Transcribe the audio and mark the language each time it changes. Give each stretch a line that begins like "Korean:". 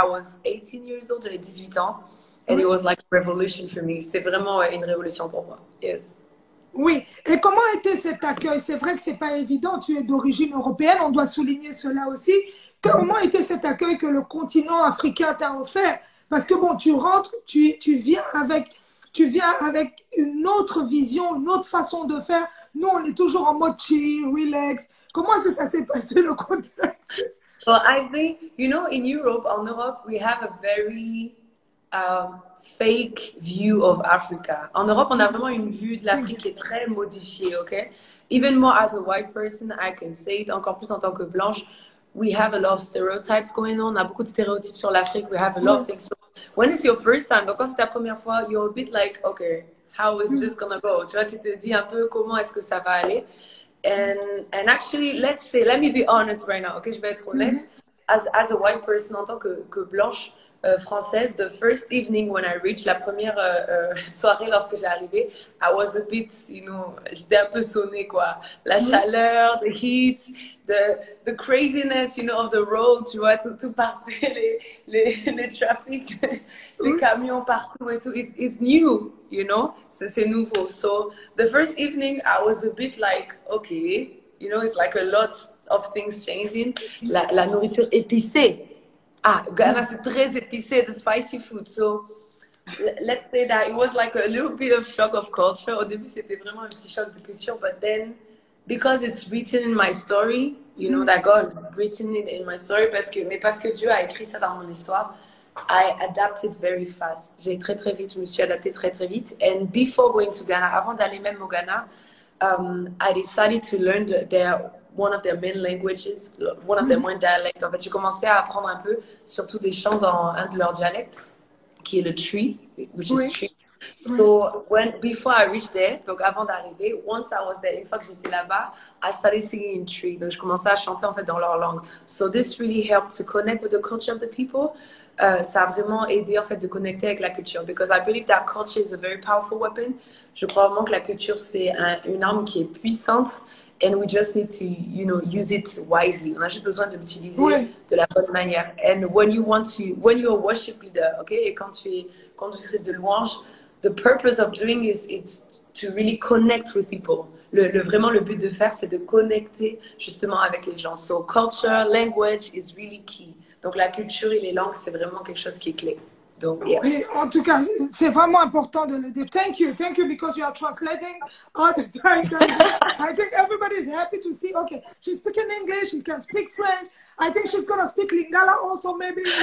English: I was 18 years old,
French: j'avais 18 ans,
English: and it
French: Oui.
English: was like a revolution for me.
French: C'était vraiment une révolution pour moi, yes. Oui. Et comment était cet accueil? C'est vrai que c'est pas évident. Tu es d'origine européenne. On doit souligner cela aussi. Comment était cet accueil que le continent africain t'a offert? Parce que bon, tu rentres, tu viens avec une autre vision, une autre façon de faire. Nous, on est toujours en mode chill, relax. Comment est-ce que ça s'est passé le contact?
English: Well, I think, you know, in Europe,
French: en Europe,
English: we have a very fake view of Africa.
French: En Europe, on a vraiment une vue de l'Afrique qui est très modifiée, ok?
English: Even more as a white person, I can say it,
French: encore plus en tant que blanche,
English: we have a lot of stereotypes going on.
French: On a beaucoup de stéréotypes sur l'Afrique.
English: We have a lot of things. So when it's your first time,
French: donc quand c'est ta première fois,
English: you're a bit like, okay, how is this gonna go?
French: Tu vois, tu te dis un peu comment est-ce que ça va aller.
English: And actually, let's say, let me be honest right now, ok,
French: je vais être honnête.
English: As a white person,
French: en tant que blanche française,
English: the first evening when I reached,
French: la première soirée lorsque j'ai arrivé,
English: I was a bit, you know,
French: j'étais un peu sonnée, quoi. La chaleur,
English: the heat, the craziness, you know, of the road,
French: tu vois, tout partait, les trafics, les camions partout et tout.
English: It's new, you know,
French: c'est nouveau.
English: So the first evening, I was a bit like, okay, you know, it's like a lot of things changing.
French: La nourriture épicée. Ah, Ghana, c'est très épicé,
English: the spicy food. So, let's say that it was like a little bit of shock of culture.
French: Au début, c'était vraiment un petit choc de culture.
English: But then, because it's written in my story, you know, that God written it in my story,
French: mais parce que Dieu a écrit ça dans mon histoire,
English: I adapted very fast.
French: J'ai très, très vite, je me suis adaptée très, très vite.
English: And before going to Ghana,
French: avant d'aller même au Ghana,
English: I decided to learn one of their main languages, one of their main dialects.
French: En fait, j'ai commencé à apprendre un peu, surtout des chants dans un de leurs dialectes, qui est le tree,
English: which is
French: Oui.
English: tree.
French: Oui.
English: So before I reached there,
French: donc avant d'arriver,
English: once I was there,
French: une fois que j'étais là-bas,
English: I started singing in tree.
French: Donc je commençais à chanter en fait dans leur langue.
English: So this really helped to connect with the culture of the people.
French: Ça a vraiment aidé en fait de connecter avec la culture,
English: because I believe that culture is a very powerful weapon.
French: Je crois vraiment que la culture c'est une arme qui est puissante,
English: and we just need to, you know, use it wisely.
French: On a juste besoin de l'utiliser Oui. de la bonne manière.
English: And when you're a worship leader, okay,
French: et quand tu es conductrice de louange,
English: the purpose of doing is to really connect with people.
French: Vraiment, le but de faire, c'est de connecter justement avec les gens.
English: So culture, language is really key.
French: Donc la culture et les langues, c'est vraiment quelque chose qui est clé. Donc, yeah. Oui, en tout cas, c'est vraiment important de le dire.
English: Thank you because you are translating all the time. I think everybody is happy to see, okay, she's speaking English, she can speak French. I think she's going to speak Lingala also, maybe.